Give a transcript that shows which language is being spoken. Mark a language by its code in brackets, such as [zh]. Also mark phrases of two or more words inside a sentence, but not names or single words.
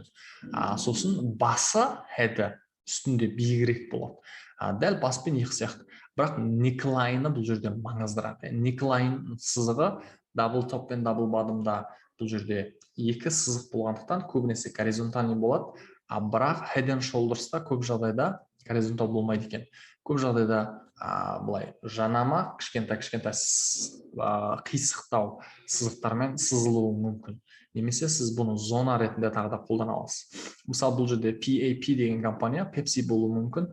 [kk] Сосын басы хеді үстінде биігірек болады. Дәл бас пен иық сияқты. Бірақ неклайны бұл жерде маңыздырақ. Неклайн сызығы [en] double top [kk] пен дабл бадымда бұл жерде екі сызық болғандықтан көбінесе горизонтальный болады. Бірақ [en] head and shoulders'та [kk] көп жағдайда горизонтал болмайды екен. Көп жағдайда былай жанама кішкентай қисықтау сызықтармен сызылуы мүмкін. Немесе сіз бұны зона ретінде тағы да қолдана аласыз. Мысалы, бұл жерде PAP деген компания, Pepsi болуы мүмкін.